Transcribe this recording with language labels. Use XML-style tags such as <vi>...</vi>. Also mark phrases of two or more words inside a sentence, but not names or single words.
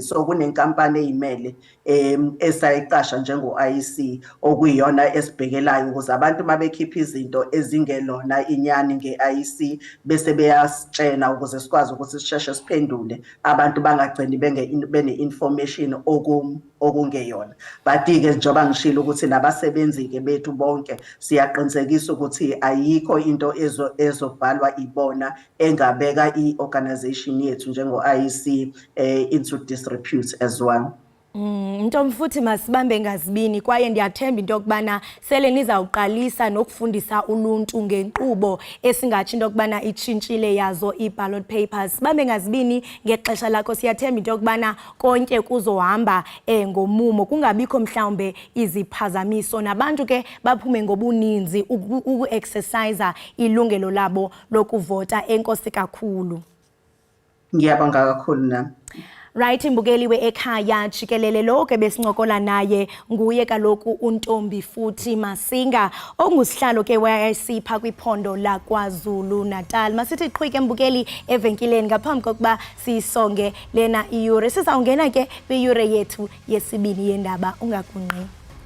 <zu>So kunenkampani eyimele esayiqasha njengo-IEC okuyiyona esibhekelayo ukuze abantu mabekhipha izinto ezingelona inyani nge-IEC bese beyasitshena ukuze sikwazi ukuthi sisheshe siphendule abantu bangagcini bene-information okungeyona. But-ke njengoba ngishilo ukuthi nabasebenzi-ke bethu bonke siyaqinisekisa ukuthi ayikho into ezobhalwa ibona engabeka i-organization yethu njengo-IEC</zu> <en>into disrepute as well.</en> <xh>Ntomfuthi masibambe ngazibini kwaye ndiyathemba into yokubana sele nizawuqalisa nokufundisa uluntu ngenkqubo esingatsho into yokubana itshintshile yazo i-ballot papers. Sibambe ngazibini ngexesha lakho, siyathemba into yokubana konke kuzohamba ngomumo kungabikho mhlawumbe iziphazamiso nabantu ke baphume ngobuninzi uku-exercise ilungelo labo lokuvota. Enkosi kakhulu.</xh> <zu>Ngiyabonga kakhulu nami.</zu> <xh>Right, imbukeli we-Ekhaya Jikelele lo ke besincokola naye nguye kaloku uNtombi futhi Masinga ongusihlalo ke we-IEC pha kwiphondo la KwaZulu Natal. Masithi qhwike mbukeli evenkileni ngaphambi kokuba siyisonge lena iyure. Sizawungena ke kwiyure yethu yesibini yendaba, ungakunqi.</xh>